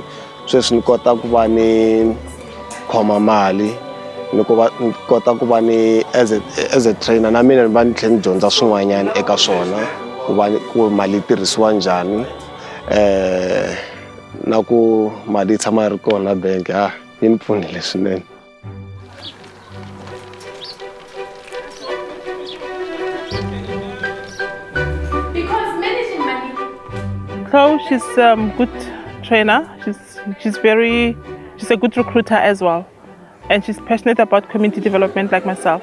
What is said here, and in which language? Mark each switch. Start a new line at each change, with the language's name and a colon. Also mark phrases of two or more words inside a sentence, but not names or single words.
Tsonga: Sweswi ni kota ku va ni khoma mali, ni kota ku va ni
English: as a trainer
Tsonga: na mina ni va ni tlhela ni dyondza swin'wanyana eka swona, ku mali yi tirhisiwa njhani, na ku mali yi tshama yi ri kona bank yi ni pfunile swinene.
English: So she's a good trainer. She's a good recruiter as well, and she's passionate about community development like myself.